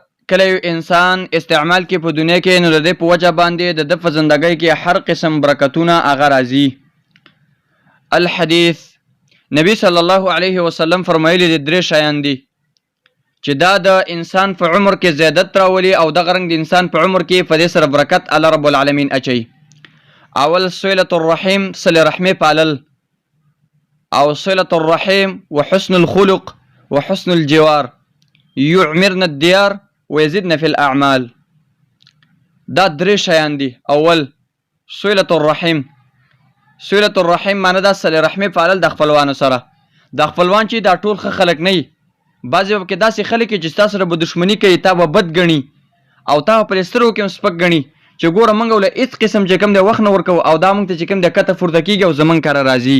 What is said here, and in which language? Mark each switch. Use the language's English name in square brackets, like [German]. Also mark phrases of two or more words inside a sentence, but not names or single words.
[Pashto] کله یو انسان استعمال کې په دنیا کې نو د دې په وجه باندې د په زندګۍ کې هر قسم برکتونه هغه راځي. الحديث نبی [Arabic] صلی الله علیه وسلم [Pashto] فرمایلی د درې شیان دي چې دا د انسان په عمر کې زیادت راولي او د غرنګ د انسان په عمر کې په دې سره برکت [Arabic] الله رب العالمین [Pashto] اچي. [Arabic] اول صلة الرحم، [Pashto] صله رحمه پالل، او [Arabic] صلة الرحم وحسن الخلق وحسن الجوار يعمرن الديار ويزدن في الاعمال. [Pashto] دا درې شیان دي. [Arabic] اول صلة الرحم. صلة الرحم [Pashto] معنی دا صله رحمه پالل د خپلوانو سره. د خپلوان چې دا ټول ښه خلک نه وي، بعضې وخت کې داسې خلک چې ستا سره به دښمني کوي، تا به بد ګڼي او تا به په سترګو کې هم سپک ګڼي چې ګوره موږ له هېڅ قسم چې کوم دی وخت نه ورکوو او دا موږ ته چې کوم دی کته پورته کېږي او زموږ کاره راځي.